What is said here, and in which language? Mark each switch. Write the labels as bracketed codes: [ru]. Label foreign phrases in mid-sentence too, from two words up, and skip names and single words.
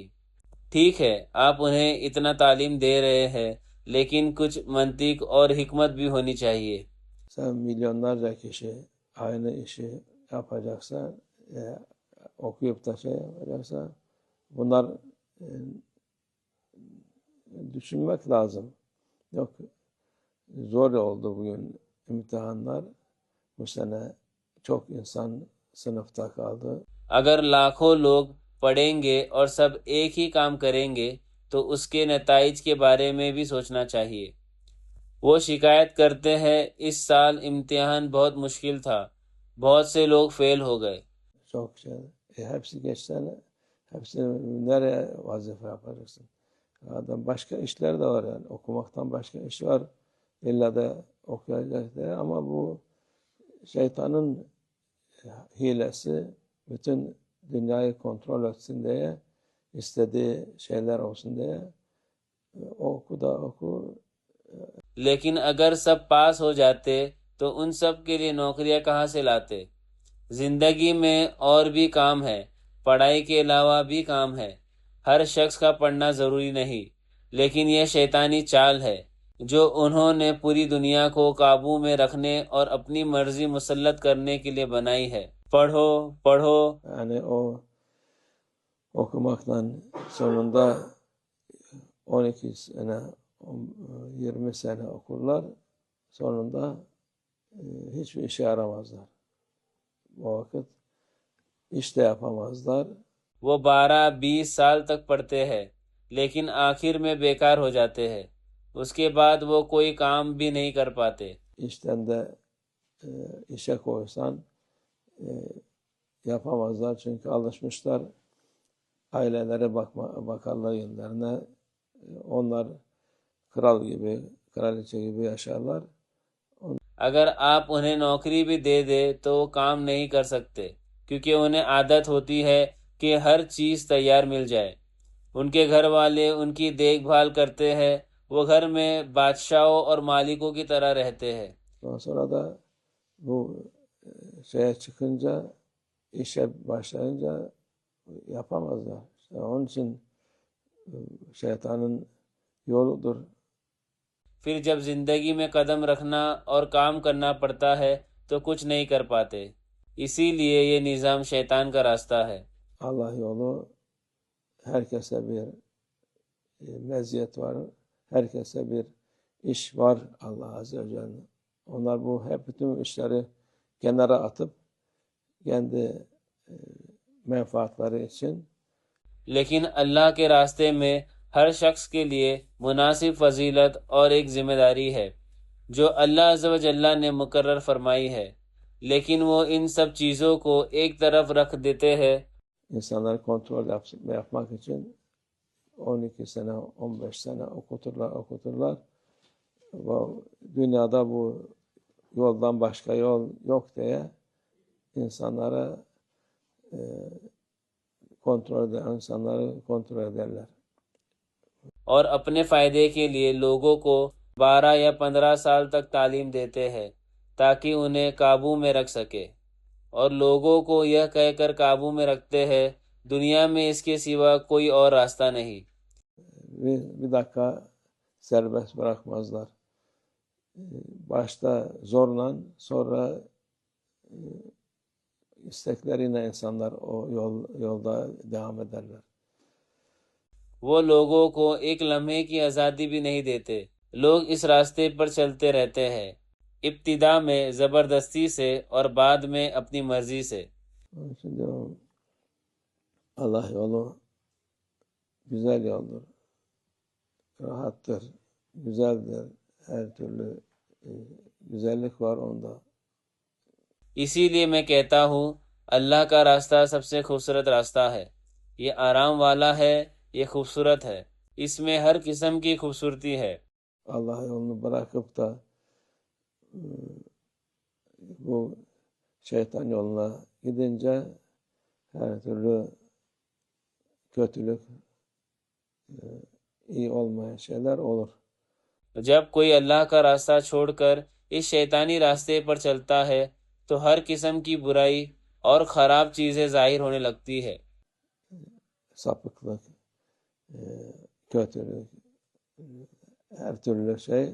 [ur] ٹھیک ہے، آپ انہیں اتنا تعلیم دے رہے ہیں، لیکن kچھ منطق اور حکمت بھی ہونی چاہیے۔ [tr] Sen milyonlarca kişi aynı işi yapacaksa, okuyup da şey yapacaksa bunlar düşünmek lazım. Yok, zor oldu bugün imtihanlar. Bu sene çok insan sınıfta kaldı. [ur] اگر لاکھوں لوگ پڑھیں گے اور سب ایک ہی کام کریں گے تو اس کے نتائج کے بارے میں بھی سوچنا چاہیے۔ وہ شکایت کرتے ہیں اس سال امتحان بہت مشکل تھا، بہت سے لوگ فیل ہو گئے۔ [tr] Çok şey. Hepsi geçsene. Hepsi nereye vazife yapacaksın? Adam başka işler de var yani. Okumaktan başka iş var. İlla da okuyacak diye. Ama bu şeytanın hilesi, bütün dünyayı kontrol etsin diye, istediği şeyler olsun diye oku da oku. [ur] لیکن اگر سب پاس ہو جاتے تو ان سب کے لیے نوکریاں کہاں سے لاتے؟ زندگی میں اور بھی کام ہے، پڑھائی کے علاوہ بھی کام ہے۔ ہر شخص کا پڑھنا ضروری نہیں، لیکن یہ شیطانی چال ہے جو انہوں نے پوری دنیا کو قابو میں رکھنے اور اپنی مرضی مسلط کرنے کے لیے بنائی ہے۔ پڑھو پڑھو، [tr] Yani o okumaktan sonunda 12 sene, 20 sene okurlar. Sonunda hiçbir işe yaramazlar. O vakit iş de yapamazlar. [ur] وہ 12-20 سال تک پڑھتے ہیں لیکن آخر میں بیکار ہو جاتے ہیں، اس کے بعد وہ کوئی kam بھی نہیں کر پاتے۔ [tr] İşten de işe koysan yapamazlar çünkü alışmışlar ailelere bakarlar yönlerine. Onlar kral gibi, kraliçe gibi yaşarlar. [ur] اگر آپ انہیں نوکری بھی دے دے تو وہ کام نہیں کر سکتے، کیونکہ انہیں عادت ہوتی ہے کہ ہر چیز تیار مل جائے۔ ان کے گھر والے ان کی دیکھ بھال کرتے ہیں، وہ گھر میں بادشاہوں اور مالکوں کی طرح رہتے ہیں۔ [tr] Sonra da bu şeye çıkınca, işe başlayınca yapamazlar. İşte onun için şeytanın yoludur. [ur] پھر جب زندگی میں قدم رکھنا اور کام کرنا پڑتا ہے تو کچھ نہیں کر پاتے، اسی لیے یہ نظام شیطان کا راستہ ہے۔ [tr] Allah yolu, herkese bir meziyet var. Herkese bir iş var [ar] الله عز وجل. [tr] Onlar bu hep bütün işleri kenara atıp kendi menfaatleri için [ur] لیکن اللہ کے راستے میں ہر شخص کے لیے مناسب فضیلت اور ایک ذمہ داری ہے جو [ar] اللہ عز و جل [ur] نے مقرر فرمائی ہے، لیکن وہ ان سب چیزوں کو ایک طرف رکھ دیتے ہیں۔ [tr] insanları kontrol yapmak için 12 sene, 15 sene okuturlar. Bu dünyada bu yoldan başka yol yok diye insanları insanları kontrol ederler. [ur] اور اپنے فائدے کے لیے لوگوں کو 12 یا 15 سال تک تعلیم دیتے ہیں تاکہ انہیں قابو میں رکھ سکے، اور لوگوں کو یہ کہہ کر قابو میں رکھتے ہیں دنیا میں اس کے سوا کوئی اور راستہ نہیں۔ [tr] Bir dakika serbest bırakmazlar. Başta zorla, sonra istekleriyle insanlar o yolda devam ederler. [ur] وہ لوگوں کو ایک لمحے کی آزادی بھی نہیں دیتے، لوگ اس راستے پر چلتے رہتے ہیں، ابتدا میں زبردستی سے اور بعد میں اپنی مرضی سے۔ [tr] Onun için diyorum, Allah yolu güzel yoldur, rahattır, güzeldir, her türlü güzellik var onda. [ur] اسی لیے میں کہتا ہوں اللہ کا راستہ سب سے خوبصورت راستہ ہے، یہ آرام والا ہے، یہ خوبصورت ہے، اس میں ہر قسم کی خوبصورتی ہے۔ [tr] Allah yolunu bırakıp da bu şeytan yoluna gidince her türlü kötülük, iyi olmayan şeyler olur. [ur] جب کوئی اللہ کا راستہ چھوڑ کر اس شیطانی راستے پر چلتا ہے تو ہر قسم کی برائی اور خراب چیزیں ظاہر ہونے لگتی ہے۔ [tr] Sapıklık, kötülük, her türlü şey.